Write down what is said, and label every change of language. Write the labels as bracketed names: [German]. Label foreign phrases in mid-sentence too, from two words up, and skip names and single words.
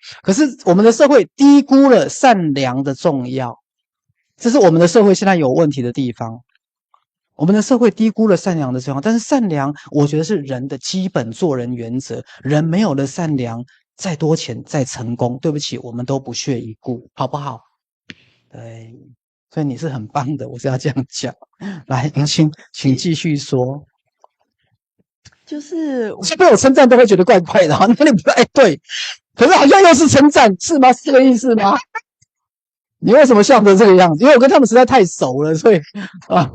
[Chinese] 可是我們的社會低估了善良的重要，這是我們的社會現在有問題的地方。我們的社會低估了善良的重要，但是善良，我覺得是人的基本做人原則。人沒有了善良，再多錢、再成功，對不起，我們都不屑一顧，好不好？對，所以你是很棒的，我是要這樣講。來，迎青，請繼續說。就是被我稱讚都會覺得怪怪的，哪裡不對？對，可是好像又是稱讚，是嗎？是這個意思嗎？你為什麼笑成這個樣子？因為我跟他們實在太熟了，所以啊。